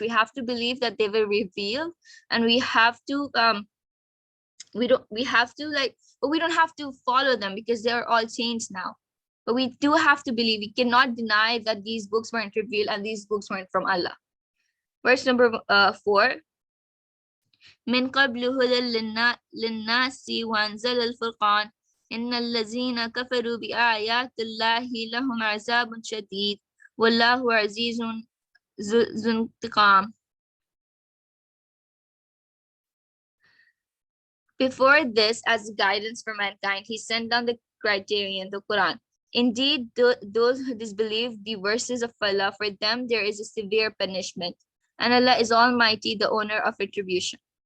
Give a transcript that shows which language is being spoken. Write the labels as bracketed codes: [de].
[en] We have to believe that they were revealed, and we have to we don't have to follow them because they are all changed now. But we do have to believe. We cannot deny that these books weren't revealed and these books weren't from Allah. Verse number 4. [ar] من قبل هدى للناس وأنزل الفرقان إن الذين كفروا بآيات الله لهم عذاب شديد والله عزيز ذو انتقام. [en] Before this, as guidance for mankind, he sent down the criterion, the Quran. Indeed, those who disbelieve the verses of Allah, for them there is a severe punishment, and Allah is Almighty, the owner of retribution.